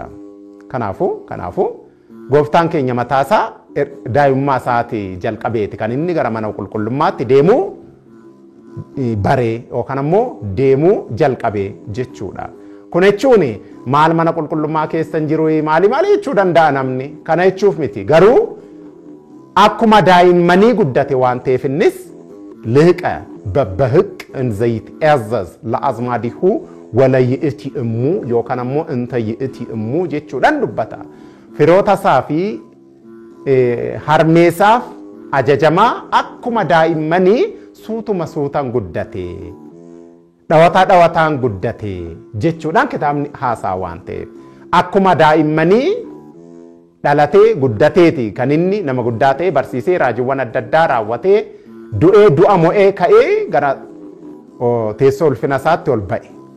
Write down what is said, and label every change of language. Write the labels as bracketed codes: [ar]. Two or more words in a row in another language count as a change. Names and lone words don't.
[om] Kanaafuu gooftaan keenya mataasaa daa'imummaa isaatii jalqabeeti kan inni gara mana qulqullummaatti deemuu baree yookaan ammoo deemuu jalqabee jechuudha. Kun jechuun maal mana qulqullummaa keessa jiru maali jechuu danda'a namni kana jechuuf miti garuu akkuma daa'immanii guddate waan ta'eef innis liqa [gez] በበህቅ እንዘይት ያዘዝ ለአዝማዲሁ ወለይእቲ እሙ [om] yookaan ammoo [gez] እንተ ይእቲ እሙ [om] jechuudhaan dubbata. Firoota isaa fi harmeessaaf ajajamaa akkuma daa'immanii suutaan guddate. Dhawataan guddate jechuudhaan kitaabni haasaa waan ta'eef akkuma daa'immanii dhalatee guddateeti kan inni nama guddaa ta'e barsiisee raajiiwwan adda addaa raawwatee du'ee du'a mo'ee ka'ee gara teessoo ulfina isaatti ol ba'e.